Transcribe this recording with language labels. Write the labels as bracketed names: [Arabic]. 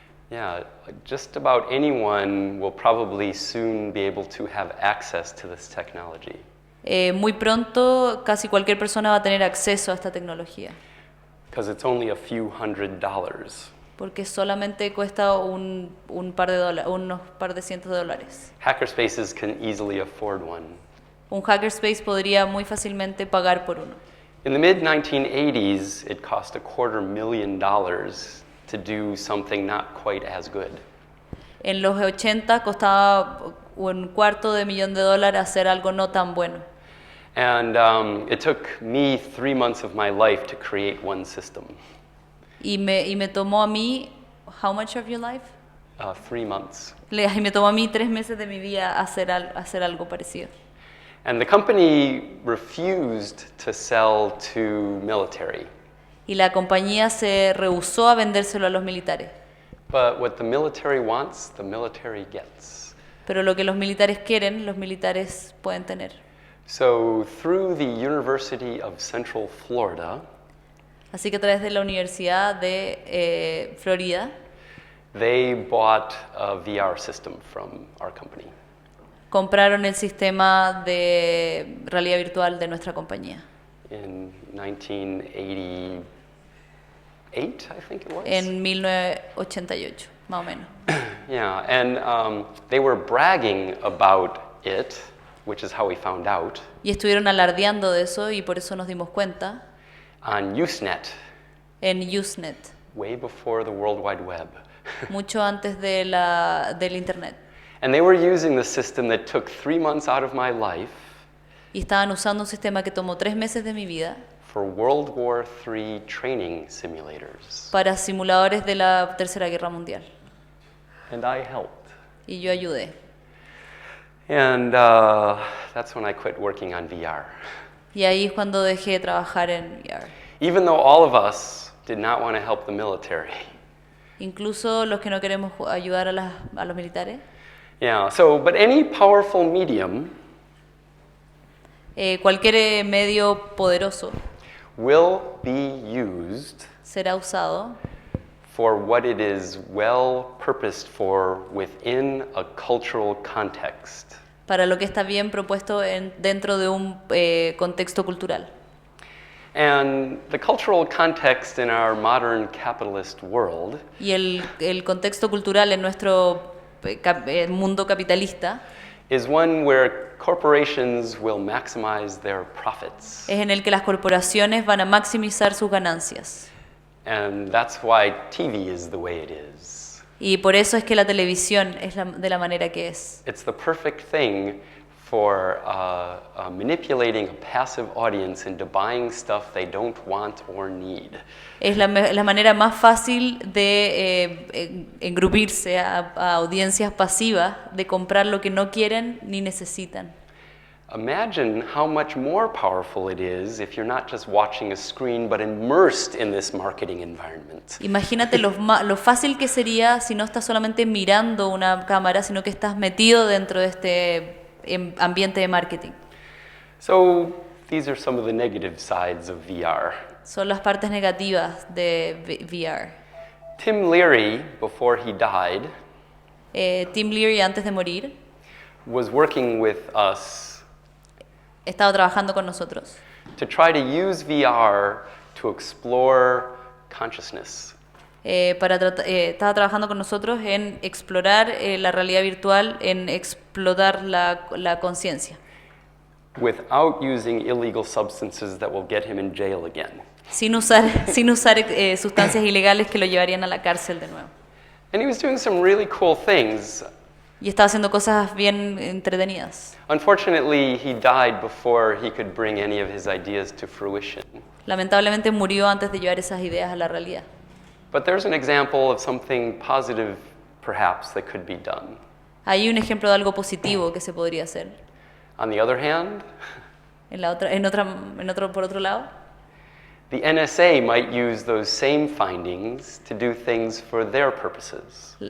[English] Yeah, just about anyone will probably soon be able to have access to this technology. [Spanish] Muy pronto casi cualquier persona va a tener acceso a esta tecnología. [English] Because it's only a few $100s. [Spanish] Porque solamente cuesta unos par de cientos de dólares. [English] Hackerspaces can easily afford one. [Spanish] Un hackerspace podría muy fácilmente pagar por uno. [English] In the mid-1980s, it cost $250,000 to do something not quite as good. [Spanish] En los 80 costaba $250,000 hacer algo no tan bueno. [English] And it took me 3 months of my life to create one system. [Spanish] Y me tomó a mí, [English] how much of your life? 3 months. [Spanish] Y me tomó a mí 3 meses de mi vida hacer algo parecido. [English] And the company refused to sell to military. [Spanish] Y la compañía se rehusó a vendérselo a los militares. [English] But what the military wants, the military gets. [Spanish] Pero lo que los militares quieren, los militares pueden tener. [English] So through the University of Central Florida, [Spanish] Así que a través de la Universidad de Florida, [English] they bought a VR system from our company. [Spanish] compraron el sistema de realidad virtual de nuestra compañía. [English] In 1988, I think it was. [Spanish] En 1988, más o menos. [English] Yeah, and they were bragging about it, which is how we found out, [Spanish] Y estuvieron alardeando de eso y por eso nos dimos cuenta [English] on Usenet, [Spanish] en Usenet, [English] way before the World Wide Web. [Spanish] mucho antes del Internet. [English] And they were using the system that took 3 months out of my life [Spanish] Y estaban usando un sistema que tomó 3 meses de mi vida [English] for World War III training simulators. [Spanish] para simuladores de la Tercera Guerra Mundial. [English] And I helped. [Spanish] Y yo ayudé. [English] And that's when I quit working on VR. [Spanish] Y ahí es cuando dejé de trabajar en VR. [English] Even though all of us did not want to help the military. [Spanish] Incluso los que no queremos ayudar a los militares. [English] Yeah, so, but any powerful medium [Spanish] Cualquier medio poderoso [English] will be used [Spanish] será usado [English] for what it is well purposed for within a cultural context. [Spanish] para lo que está bien propuesto dentro de un contexto cultural. [English] And the cultural context in our modern capitalist world [Spanish] Y el contexto cultural en nuestro mundo capitalista [English] is one where corporations will maximize their profits. [Spanish] es en el que las corporaciones van a maximizar sus ganancias. [English] And that's why TV is the way it is. [Spanish] Y por eso es que la televisión es de la manera que es. [English] It's the perfect thing for manipulating a passive audience into buying stuff they don't want or need. [Spanish] Es la manera más fácil de engrupirse a audiencias pasivas, de comprar lo que no quieren ni necesitan. [English] Imagine how much more powerful it is if you're not just watching a screen but immersed in this marketing environment. [Spanish] Imagínate lo fácil que sería si no estás solamente mirando una cámara, sino que estás metido dentro de este ambiente de marketing. [English] So these are some of the negative sides of VR. [Spanish] Son las partes negativas de VR. [English] Tim Leary, before he died, [Spanish] Tim Leary, antes de morir, [English] was working with us [Spanish] estaba trabajando con nosotros [English] to try to use VR to explore consciousness. [Spanish] estaba trabajando con nosotros en explorar la realidad virtual, en explotar la conciencia. [English] Without using illegal substances that will get him in jail again. [Spanish] Sin usar sustancias ilegales que lo llevarían a la cárcel de nuevo. [English] And he was doing some really cool things. [Spanish] Y estaba haciendo cosas bien entretenidas. [English] Unfortunately, he died before he could bring any of his ideas to fruition. [Spanish] Lamentablemente murió antes de llevar esas ideas a la realidad. [English] But there's an example of something positive, perhaps, that could be done. [Spanish] Hay un ejemplo de algo positivo que se podría hacer. [English] On the other hand, [Spanish] Por otro lado, [English] the NSA might use those same findings to do things for their purposes.